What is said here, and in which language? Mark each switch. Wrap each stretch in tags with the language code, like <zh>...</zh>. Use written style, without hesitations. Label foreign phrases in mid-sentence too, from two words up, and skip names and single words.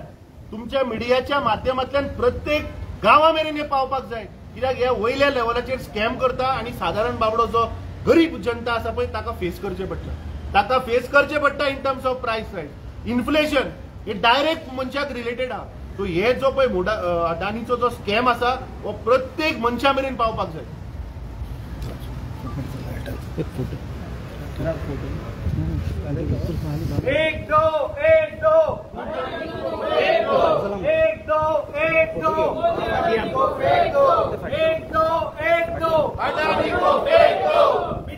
<kok>तुमच्या मिडियाच्या माध्यमांतल्यान प्रत्येक गांवा मेरेन हे पावपाक जाय, कित्याक हे वयल्या लेवलाचेर स्कॅम करता आणि साधारण बाबडो जो गरीब जनता आसा पळय ताका फेस करचे पडटा. ताका फेस करचे पडटा</kok> <en>in terms of price rise.</en> <kok>इन्फ्लेशन हे डायरेक्ट मनशाक रिलेटेड आहा. सो हे जो पळय अडानीचो जो स्कॅम आसा हो प्रत्येक मनशा मेरेन पावपाक जाय.</kok> <hi>एक दो एक दो एक दो एक दो एक दो एक दो एक दो अडानी को फेंक दो.</hi>